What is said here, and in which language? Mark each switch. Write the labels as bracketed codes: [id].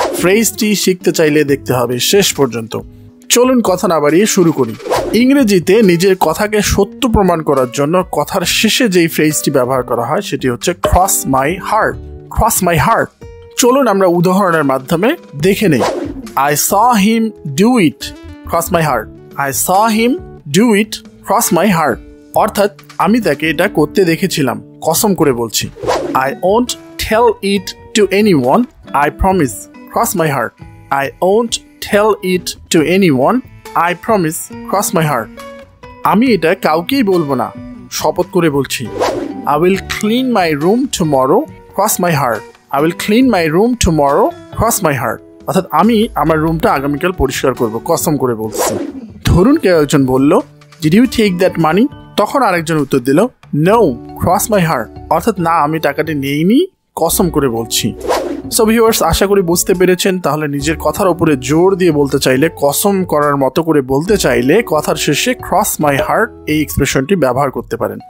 [bn] ফ্রেজটি শিখতে চাইলে দেখতে হবে শেষ পর্যন্ত। চলুন কথা না বাড়িয়ে শুরু করি। ইংরেজিতে নিজের কথাকে সত্য প্রমাণ করার জন্য কথার শেষে যেই ফ্রেজটি ব্যবহার করা হয় সেটি হচ্ছে cross my heart. Cross my heart. চলুন আমরা উদাহরণের মাধ্যমে দেখে নেই। [en] I saw him do it, cross my heart. I saw him do it, cross my heart. [bn] অর্থাৎ আমি তাকে এটা করতে দেখেছিলাম, কসম করে বলছি। [en] I won't tell it to anyone, I promise, cross my heart. I won't tell it to anyone, I promise, cross my heart. [bn] আমি এটা কাউকেই বলবো না, শপথ করে বলছি। [en] I will clean my room tomorrow, cross my heart. I will clean my room tomorrow, cross my heart. [bn] অর্থাৎ আমি আমার রুমটা আগামীকাল পরিষ্কার করব, কসম করে বলছি। ধরুন কেউ একজন বলল, [en] Did you take that money? [bn] তখন আরেকজন উত্তর দিল, [en] No, cross my heart. [bn] অর্থাৎ না, আমি টাকাটি নেইনি, কসম করে বলছি। সো ভিউয়ার্স, আশা করি বুঝতে পেরেছেন। তাহলে নিজের কথার উপরে জোর দিয়ে বলতে চাইলে, কসম করার মতো করে বলতে চাইলে কথার শেষে ক্রস মাই হার্ট এই এক্সপ্রেশনটি ব্যবহার করতে পারেন।